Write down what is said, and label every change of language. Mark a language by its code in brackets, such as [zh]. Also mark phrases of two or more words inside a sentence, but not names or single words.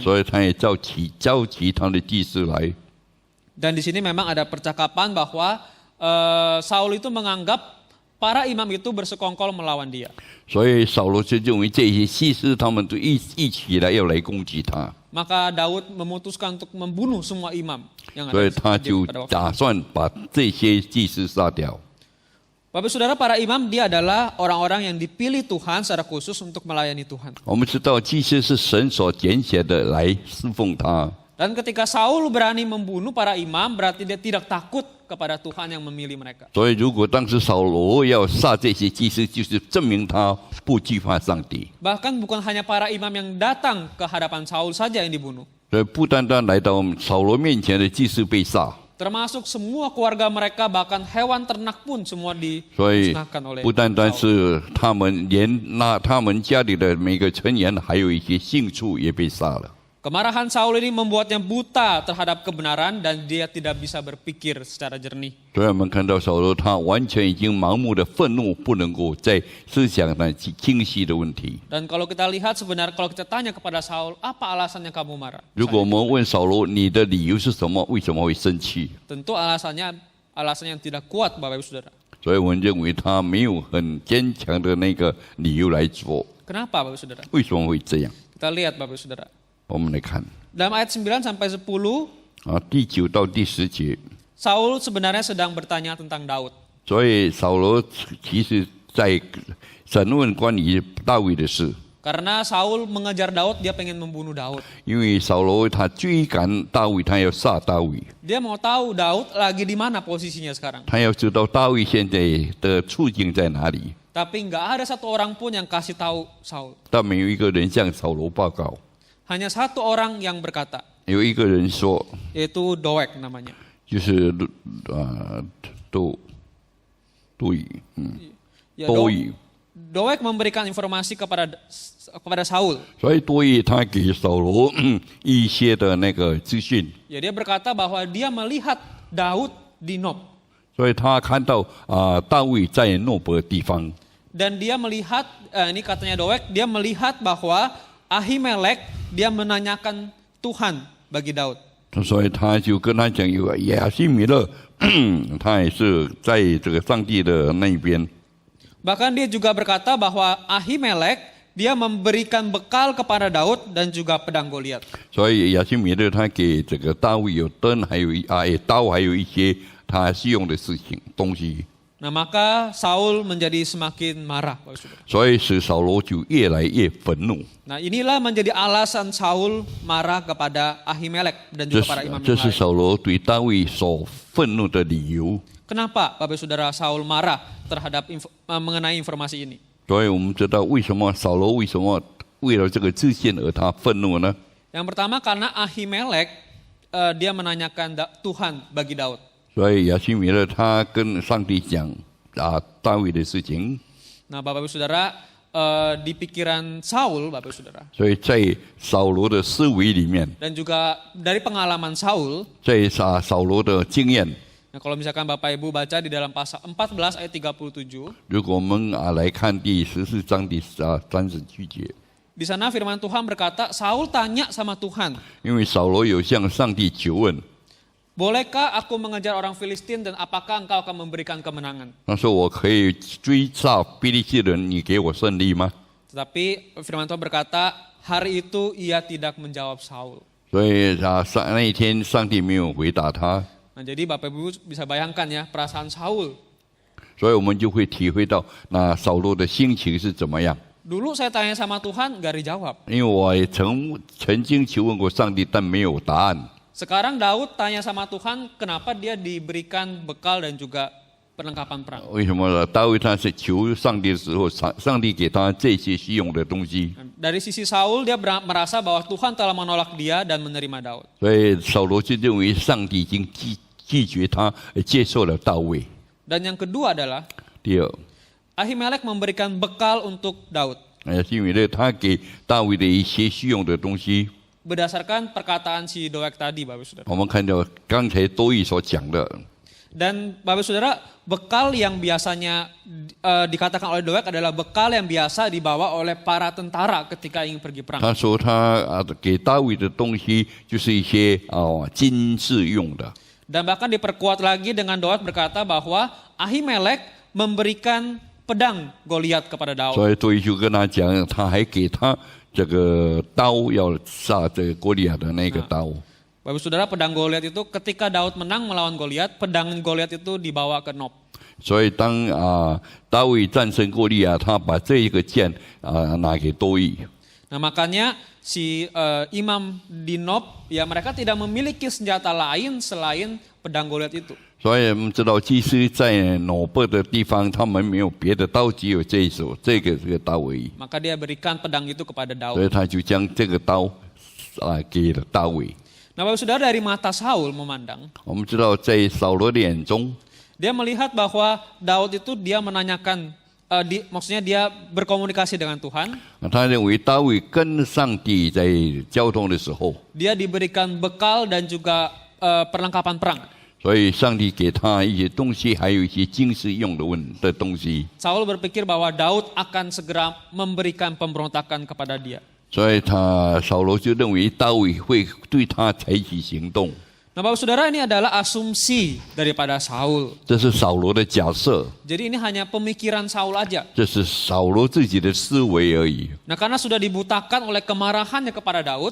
[zh] 所以他也召集他的祭司来。 [id] Dan di sini memang ada percakapan bahwa Saul itu menganggap para imam itu bersekongkol melawan dia. [zh] 所以扫罗就认为这些祭司他们都一起来要来攻击他， [id] Maka Daud memutuskan untuk membunuh semua imam yang [zh] 所以 [id] ada [zh] 他就 [id] pada waktu itu. [zh] 打算把这些祭司杀掉。 [id] Bapak Saudara, para imam dia adalah orang-orang yang dipilih Tuhan secara khusus untuk melayani Tuhan. [zh] 我们知道祭司是神所拣选的来侍奉他， [id] Dan ketika Saul berani membunuh para imam, berarti dia tidak takut kepada Tuhan yang memilih mereka. [zh] 所以如果当时扫罗要杀这些祭司，就是证明他不惧怕上帝。 [id] Bahkan bukan hanya para imam yang datang ke hadapan Saul saja yang dibunuh. [zh] 所以不单单来到扫罗面前的祭司被杀， [id] Termasuk semua keluarga mereka, bahkan hewan ternak pun semua [zh] 所以 [id] dimusnahkan oleh [zh] 不单单 [id] Saul. [zh] 是他们，连他们家里的每个成员，还有一些牲畜也被杀了。 [id] Kemarahan Saul ini membuatnya buta terhadap kebenaran dan dia tidak bisa berpikir secara jernih. [zh] 所以我们看到扫罗，他完全已经盲目的愤怒，不能够在思想上清晰的问题。 [id] Dan kalau kita lihat sebenarnya, kalau kita tanya kepada Saul, apa alasannya kamu marah? [zh] 如果我们问扫罗，你的理由是什么？为什么会生气？ [id] Tentu alasan yang tidak kuat, Bapak Ibu Saudara. [zh] 所以我们认为他没有很坚强的那个理由来说， [id] Kenapa, Bapak Ibu Saudara? [zh] 为什么会这样？ [id] Kita lihat, Bapak Ibu Saudara. [zh] 我们来看 [id] Dalam ayat 9 sampai 10, [zh] 第9到第10节。 [id] Saul sebenarnya sedang bertanya tentang Daud. [zh] 所以扫罗其实在审问关于大卫的事， [id] Karena Saul mengejar Daud, dia pengen membunuh Daud. [zh] 因为扫罗他追赶大卫，他要杀大卫， [id] Dia mau tahu Daud lagi di mana posisinya sekarang. [zh] 他要知道大卫现在的处境在哪里。 [id] Tapi nggak ada satu orang pun yang kasih tahu Saul. [zh] 但没有一个人向扫罗报告， [id] Hanya satu orang yang berkata, [zh] 有一个人说， [id] yaitu Doeg namanya. [zh] 就是 [id] Ya, [zh] 多语， [id] Doeg memberikan informasi kepada Saul. [zh] 所以多语他给扫罗一些的那个资讯， [id] Ya, dia berkata bahwa dia melihat Daud di Nob. [zh] 所以他看到大卫在诺伯地方， [id] Dan dia melihat, ini katanya Doeg, dia melihat bahwa Ahimelek dia menanyakan Tuhan bagi Daud. [zh] 所以他就跟他讲，有亚西米勒，他也是在这个上帝的那边。 [id] Bahkan dia juga berkata bahwa Ahimelek dia memberikan bekal kepada Daud dan juga pedang Goliat. [zh] 所以亚西米勒他给这个大卫有灯，还有刀，还有一些他需用的东西。 [id] Nah, maka Saul menjadi semakin marah, Bapak Saudara. [zh] 所以使扫罗就越来越愤怒。 [id] Nah, inilah menjadi alasan Saul marah kepada Ahimelek dan [zh] 这 [id] juga para [zh] 是 [id] imam [zh] 这 [id] yang [zh] 是 [id] lain. [zh] 扫罗对大卫所愤怒的理由。 [id] Kenapa Bapak Saudara Saul marah terhadap mengenai informasi ini? [zh] 所以我们知道为什么扫罗为什么为了这个自信而他愤怒呢？ [id] Yang pertama karena Ahimelek dia menanyakan Tuhan bagi Daud. [zh] 所以亚西米勒他跟上帝讲大卫的事情。 [id] Nah, Bapak Ibu Saudara, di pikiran Saul, Bapak Ibu Saudara, [zh] 所以在扫罗的思维里面， [id] dan juga dari pengalaman Saul, [zh] 在扫罗的经验， [id] Nah, kalau misalkan Bapak Ibu baca di dalam pasal 14 ayat 37, [zh] 如果我们来看第14章第37节， [id] di sana firman Tuhan berkata, Saul tanya sama Tuhan, [zh] 因为扫罗有向上帝求问， [id] bolehkah aku mengejar orang Filistin dan apakah engkau akan memberikan kemenangan? [zh] 他说我可以追杀非利士人，你给我胜利吗？ [id] Tetapi firman Tuhan berkata, hari itu ia tidak menjawab Saul. [zh] 所以那一天上帝没有回答他， [id] Nah, jadi Bapak Ibu bisa bayangkan ya perasaan Saul. [zh] 所以我们就会体会到那扫罗的心情是怎么样。 [id] Dulu saya tanya sama Tuhan, gak dijawab. [zh] 因为我也曾经求问过上帝，但没有答案。 [id] Sekarang Daud tanya sama Tuhan, kenapa dia diberikan bekal dan juga perlengkapan perang. [zh] 为什么呢？大卫他是求上帝的时候，上帝给他这些需用的东西， [id] Dari sisi Saul, dia merasa bahwa Tuhan telah menolak dia dan menerima Daud. [zh] 所以扫罗就认为上帝已经拒绝他，接受了大卫。 [id] Dan yang kedua adalah [zh] 第二， [id] Ahimelek memberikan bekal untuk Daud [zh] 是因为呢，他给大卫的一些需用的东西， [id] berdasarkan perkataan si Doeg tadi, Bapak Saudara. [zh] 我们看到刚才多益所讲的， [id] Dan Bapak Saudara, bekal yang biasanya dikatakan oleh Doeg adalah bekal yang biasa dibawa oleh para tentara ketika ingin pergi perang. [zh] 他说他给大卫的东西就是一些军事用的。 [id] Dan bahkan diperkuat lagi dengan Doeg berkata bahwa Ahimelek memberikan pedang Goliat kepada Daud. [zh] 所以多益就跟他讲，他还给他这个刀，要杀这个哥利亚的那个刀。 [id] Bapak Saudara, pedang Goliat itu ketika Daud menang melawan Goliat, pedang Goliat itu dibawa ke Nob. [zh] 所以当大卫战胜哥利亚，他把这一个剑拿给多益。 [id] Nah makanya si imam di Nob, ya mereka tidak memiliki senjata lain selain pedang Goliat itu. [zh] 所以我们知道，祭司在挪伯的地方，他们没有别的刀，只有这一手，这个刀而已。 [id] Maka dia berikan pedang itu kepada [zh] 所 [id] Daud. [zh] 以他就将这个刀给了大卫。 [id] Nah Bapak Saudara, dari mata Saul memandang, [zh] 我们知道，在扫罗的眼中， [id] dia melihat bahwa Daud itu dia menanyakan, maksudnya dia berkomunikasi dengan Tuhan. [zh] 他认为大卫跟上帝在交通的时候， [id] Dia diberikan bekal dan juga perlengkapan perang. [zh] 所以上帝给他一些东西，还有一些军事用的东西。 [id] Saul berpikir bahwa Daud akan segera memberikan pemberontakan kepada dia. [zh] 所以扫罗就认为大卫会对他采取行动。 [id] Nah Bapak Saudara, ini adalah asumsi daripada Saul. [zh] 这是扫罗的假设， [id] Jadi ini hanya pemikiran Saul aja. [zh] 这是扫罗自己的思维而已。 [id] Nah karena sudah dibutakan oleh kemarahannya kepada Daud,